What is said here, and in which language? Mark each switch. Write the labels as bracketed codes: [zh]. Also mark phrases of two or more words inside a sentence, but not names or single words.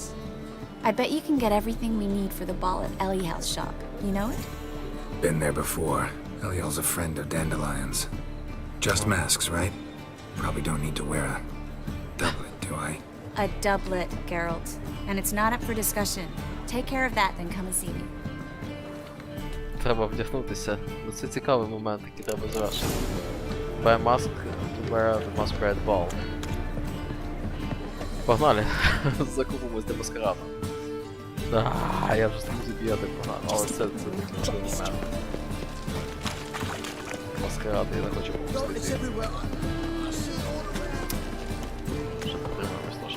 [en] I bet you can get everything we need for the ball at Eliel's shop. You know it? Been there before. Eliel's a friend of Dandelion's. Just masks, right? Probably don't need to wear a doublet, do I? A doublet, Geralt. And it's not up for discussion. Take care of that, then come and see me. [uk] Треба вдягнутися. Ну це цікавий момент, який треба завершити. [en] Buy a mask to wear the masquerade ball. [uk] Погнали! Закупимось до маскараду. Я вже не забігати погнали, але це такий момент. Маскарад я не хочу пропустити. Ще потримаємось трошки.